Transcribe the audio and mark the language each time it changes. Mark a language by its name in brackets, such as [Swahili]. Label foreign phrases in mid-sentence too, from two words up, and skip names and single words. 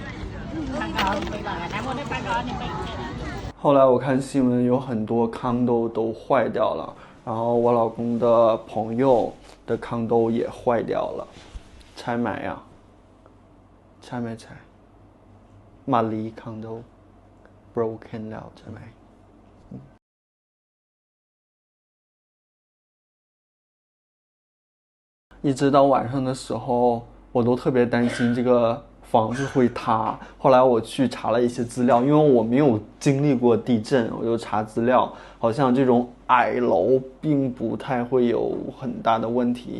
[Chinese] 后来我看新闻有很多condo都坏掉了然后我老公的朋友的condo也坏掉了拆买呀拆没拆马里 [English] condo broken [Thai] แล้วใช่ไหม [Chinese] 一直到晚上的时候，我都特别担心这个房子会塌。后来我去查了一些资料，因为我没有经历过地震，我就查资料，好像这种矮楼并不太会有很大的问题。